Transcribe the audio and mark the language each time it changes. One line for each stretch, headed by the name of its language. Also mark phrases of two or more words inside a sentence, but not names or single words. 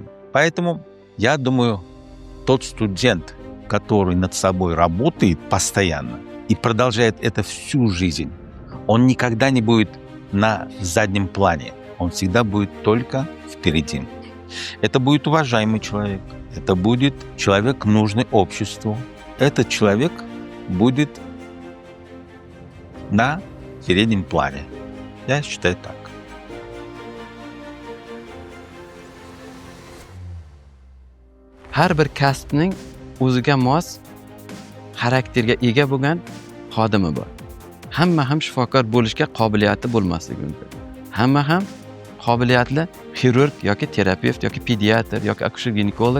Russian: Поэтому я думаю, тот студент, который над собой работает постоянно и продолжает это всю жизнь, он никогда не будет на заднем плане. Он всегда будет только впереди. Это будет уважаемый человек. Это будет человек, нужный обществу. Этот человек будет на переднем плане. Я считаю так.
Uzbek: Har bir kasbning o'ziga mos xarakterga ega bo'lgan xodimi bor. Hamma ham shifokor bo'lishga qobiliyati bo'lmasligi mumkin. Hamma ham qobiliyatli xirurg yoki terapevt yoki pediatr yoki akusher ginekolog.